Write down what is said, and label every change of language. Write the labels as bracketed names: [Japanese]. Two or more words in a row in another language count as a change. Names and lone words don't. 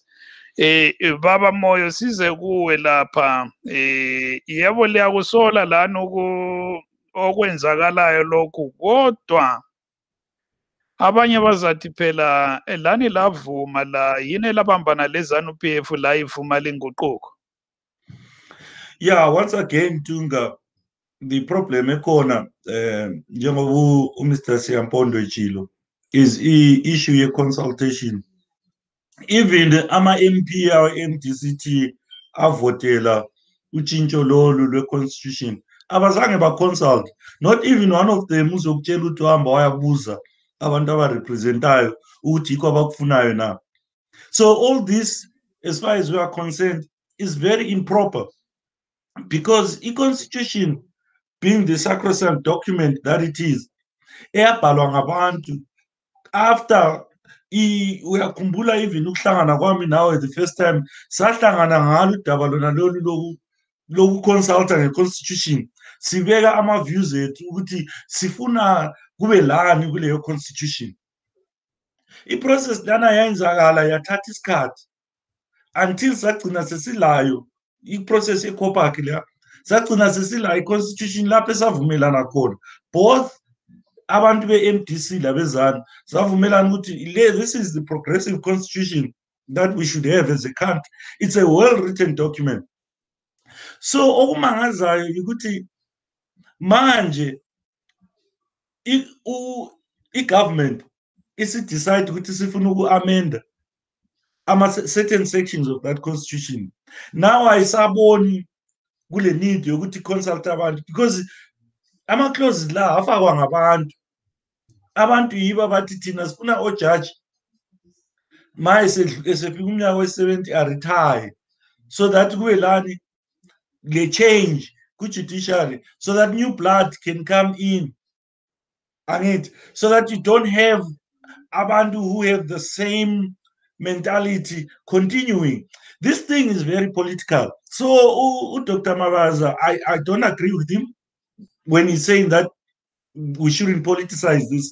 [North Ndebele] Baba Moyo, size kuwe lapha. Yebo liyakusola lana okwenzakalayo lokhu, kodwa abanye bazathi phela lani lavuma la yini elabambana leZANU-PF la ivuma lenguquko. [English] Yeah, once again, Tunga, the problem [North Ndebele] ekhona njengoba uMr Siyampondo echilo [English] is issue ye consultation. [North Ndebele] Even ama-MP awe-MDCT avotela utshintsho lolu lwe-constitution abazange ba-consult, [English] not even one of them [North Ndebele] uzokutshela ukuthi uhamba wayabuza abantu abarepresentayo ukuthi yikho abakufunayo na. [English] So all this, as far as we are concerned, is very improper, because i-constitution, being the sacrosanct document that it is, [North Ndebele] eyabhalwa ngabantu after uyakhumbula even ukuhlangana kwami nawe [English] the first time [North Ndebele] sahlangana ngalo udaba lona lolu lokuconsulta nge-constitution, sibeka ama-views ethu ukuthi sifuna kube lani kuleyo constitution. I-process lana yayenzakala yathatha isikhathi until sagcina sesilayo i-process ye-COPAC leya, sagcina sesilayo i-constitution lapho esavumelana khona both abantu be-MDC labezana savumelana ukuthi [English] this is the progressive constitution that we should have as a country. It's a well-written document. [North Ndebele] So okumangazayo ukuthi manje i-government isi-decide ukuthi sifuna uku-amenda [English] certain sections of that constitution. [North Ndebele] Now ayisaboni kule need yokuthi consult abantu, because ama-clauses la afakwa ngabantu. Abantu yibo abathi thina sifuna ojaji ma esefika umnyaka we-70 aretire, [English] so that [North Ndebele] kube lani le-change ku-judiciary, [English] so that new blood can come in, angithi, so that you don't have abantu who have the same mentality continuing. This thing is very political. So Dr. Mabaza, I don't agree with him when he's saying that we shouldn't politicize this.